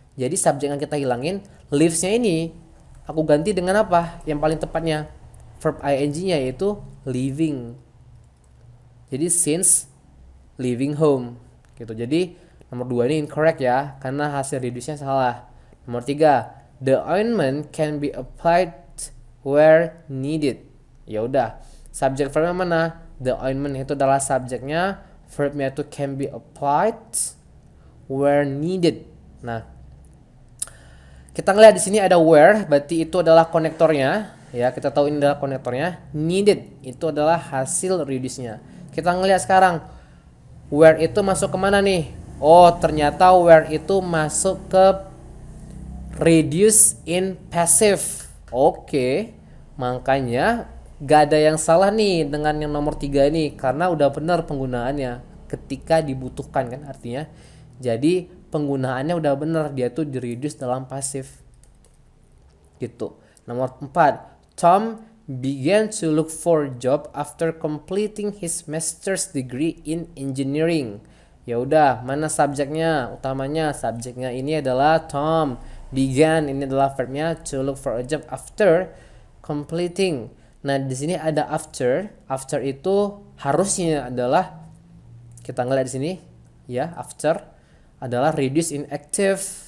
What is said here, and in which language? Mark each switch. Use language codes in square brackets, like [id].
[id] Jadi subjek yang kita hilangin, lives-nya ini aku ganti dengan apa? Yang paling tepatnya verb ing-nya yaitu living. Jadi since living home gitu. Jadi nomor 2 ini incorrect ya, karena hasil reduce-nya salah. Nomor 3, [en] the ointment can be applied where needed. [id] Ya udah, subjek verbnya mana? The ointment itu adalah subjeknya, verbnya itu [en] can be applied where needed. [id] Nah, kita ngeliat di sini ada where, berarti itu adalah konektornya. Ya, kita tahu ini adalah konektornya. Needed itu adalah hasil reduce-nya. Kita ngeliat sekarang where itu masuk kemana nih? Oh, ternyata where itu masuk ke reduce in passive. Oke, makanya gak ada yang salah nih dengan yang nomor 3 ini, karena udah benar penggunaannya ketika dibutuhkan kan, artinya. Jadi penggunaannya udah benar, dia tuh di reduce dalam pasif gitu. Nomor 4, [en] Tom began to look for job after completing his master's degree in engineering. [id] Ya udah, mana subjeknya? Utamanya subjeknya ini adalah Tom. Began ini adalah verbnya to look for a job after completing. Nah, di sini ada after. After itu harusnya adalah, kita ngeliat di sini ya, after adalah reduce inactive.